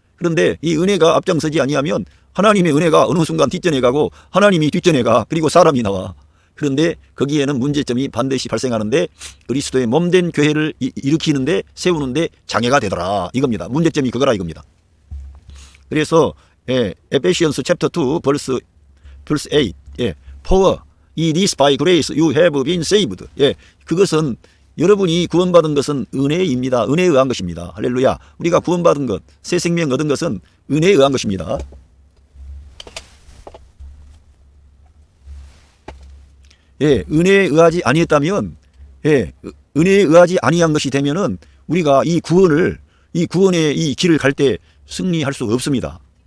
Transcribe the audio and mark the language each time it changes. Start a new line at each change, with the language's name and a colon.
Korean: 그런데 이 은혜가 앞장서지 아니하면 하나님의 은혜가 어느 순간 뒷전에 가고 하나님이 뒷전에 가, 그리고 사람이 나와. 그런데 거기에는 문제점이 반드시 발생하는데 그리스도의 몸된 교회를 일으키는데 세우는데 장애가 되더라 이겁니다. 문제점이 그거라 이겁니다.
English: 그래서 에페시언스 챕터 2 벌스 8 For it is by grace you have been saved.
Korean: 그것은 여러분이 구원받은 것은 은혜입니다. 은혜에 의한 것입니다. 할렐루야. 우리가 구원받은 것, 새 생명 얻은 것은 은혜에 의한 것입니다. 은혜에 의하지 아니했다면, 은혜에 의하지 아니한 것이 되면은 우리가 이 구원의 이 길을 갈 때 승리할 수 없습니다.